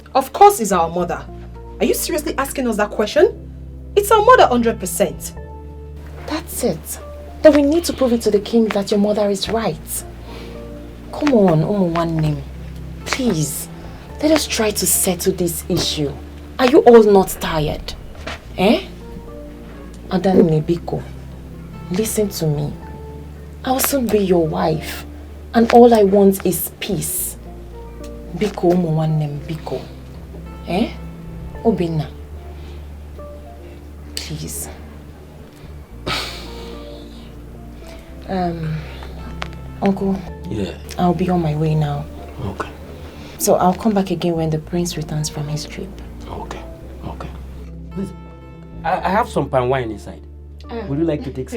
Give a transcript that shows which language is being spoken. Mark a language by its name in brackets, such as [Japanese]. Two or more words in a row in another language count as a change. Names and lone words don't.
[English] Of course it's our mother. Are you seriously asking us that question? It's our mother 100%. That's it. Then we need to prove it to the king that your mother is right. Come on, Umuwanem. Please, let us try to settle this issue. Are you all not tired? Eh? Adanne Biko, listen to me. I'll soon be your wife. And all I want is peace. [Igbo] Biko Umuwanem Biko. Eh? [English] Obinna. Please. Uncle. Yeah. I'll be on my way now. Okay. So I'll come back again when the prince returns from his trip. Okay. Okay. Please, I have some palm wine inside. Would you like to take some?